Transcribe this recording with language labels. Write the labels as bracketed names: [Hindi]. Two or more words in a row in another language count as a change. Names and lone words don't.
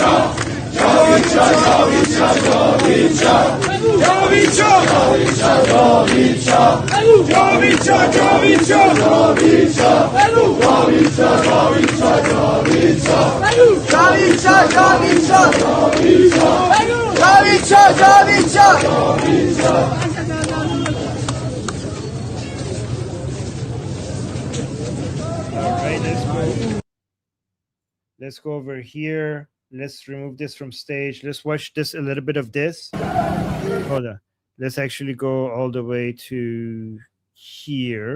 [English] Javid Shah, Javid Shah, Javid Shah, Javid Shah, Javid Shah, Javid Shah, Javid Shah, Javid Shah, Javid Shah, Javid Shah, Javid Shah, Javid Shah, Javid Shah, Javid Shah, Javid Shah, Javid Shah, Javid Shah. Let's go over here. Let's remove this from stage. Let's watch this, a little bit of this. Hold on. Let's actually go all the way to here.